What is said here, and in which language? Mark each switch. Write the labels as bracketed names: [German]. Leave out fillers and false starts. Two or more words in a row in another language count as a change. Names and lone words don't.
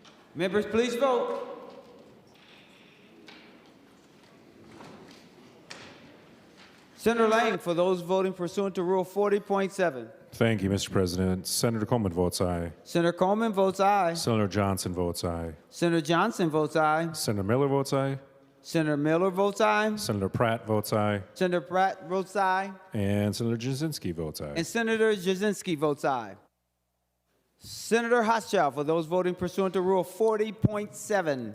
[English] Members, please vote. Senator Lang, for those voting pursuant to Rule 40.7. Thank you, Mr. President. Senator Coleman votes aye. Senator Coleman votes aye. Senator Johnson votes aye. Senator Johnson votes aye. Senator Miller votes aye. Senator Miller votes aye. Senator Pratt votes aye. Senator Pratt votes aye. And Senator Jasinski votes aye. And Senator Jasinski votes aye. Senator Hochschild, for those voting pursuant to Rule 40.7.